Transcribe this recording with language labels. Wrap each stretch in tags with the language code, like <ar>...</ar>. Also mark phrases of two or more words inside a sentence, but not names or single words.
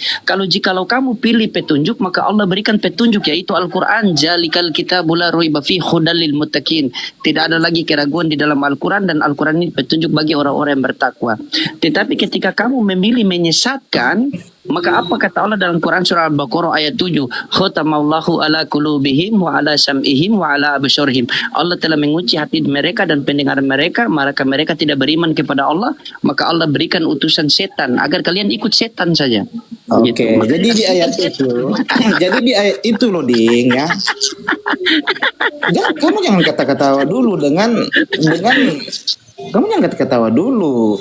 <id>Jikalau kamu pilih petunjuk, maka Allah berikan petunjuk, yaitu Al-Quran.</id> <ar>ذلك الكتاب لا ريب فيه هدى للمتقين.</ar> <id>Tidak ada lagi keraguan di dalam Al-Quran, dan Al-Quran ini petunjuk bagi orang-orang yang bertakwa. Tetapi ketika kamu memilih menyesatkan, maka apa kata Allah dalam Quran surah Al-Baqarah ayat 7?</id> <ar>ختم الله على قلوبهم وعلى سمعهم وعلى أبصارهم.</ar> <id>Allah telah mengunci hati mereka dan pendengaran mereka, maka mereka tidak beriman kepada Allah, maka Allah berikan utusan setan agar kalian ikut setan saja. Oke, jadi di ayat itu, Loading ya. Kamu jangan kata-katawa dulu kamu jangan kata-katawa dulu.</id>